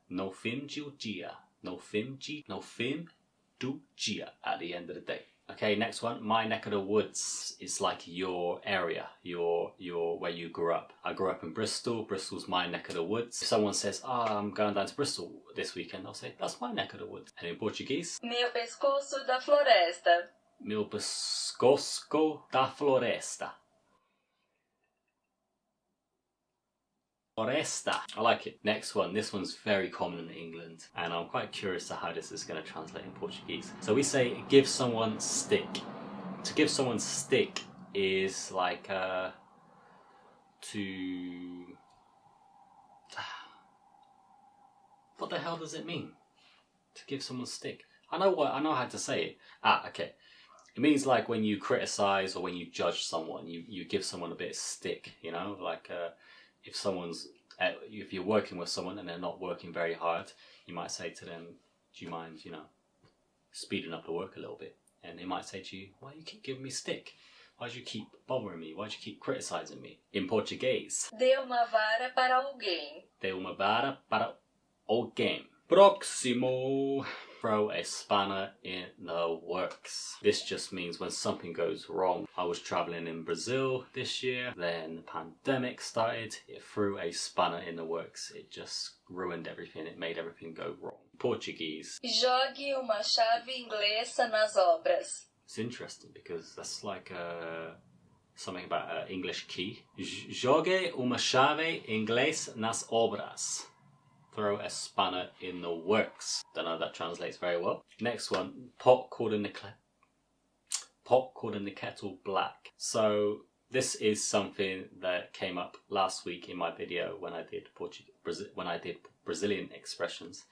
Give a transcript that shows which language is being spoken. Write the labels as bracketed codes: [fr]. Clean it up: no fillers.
[pt] No fim do dia. No fim do dia. [en] At the end of the day. Okay, next one, my neck of the woods. It's like your area, your where you grew up. I grew up in Bristol. Bristol's my neck of the woods. If someone says, I'm going down to Bristol this weekend, I'll say, that's my neck of the woods. And in Portuguese, [pt] Meu pescoço da floresta. meu pescoço da floresta. [en] Floresta. I like it. Next one. This one's very common in England, and I'm quite curious to how this is going to translate in Portuguese. So we say, give someone stick. To give someone stick is like to. What the hell does it mean? To give someone stick. I know how to say it. Okay. It means like when you criticize or when you judge someone, you give someone a bit of stick. You know, like. If you're working with someone and they're not working very hard, you might say to them, do you mind, speeding up the work a little bit? And they might say to you, why do you keep giving me stick? Why do you keep bothering me? Why do you keep criticizing me? In Portuguese, [pt] dê uma vara para alguém. Dê uma vara para alguém. Próximo. [en] throw a spanner in the works. This just means when something goes wrong. I was traveling in Brazil this year, then the pandemic started, it threw a spanner in the works. It just ruined everything, it made everything go wrong. Portuguese. [pt] Jogue uma chave inglesa nas obras. [en] It's interesting because that's like something about English key. [pt] Jogue uma chave inglesa nas obras. [en] Throw a spanner in the works. Don't know if that translates very well. Next one, pot called in the kettle black. So this is something that came up last week in my video when I did Brazilian expressions.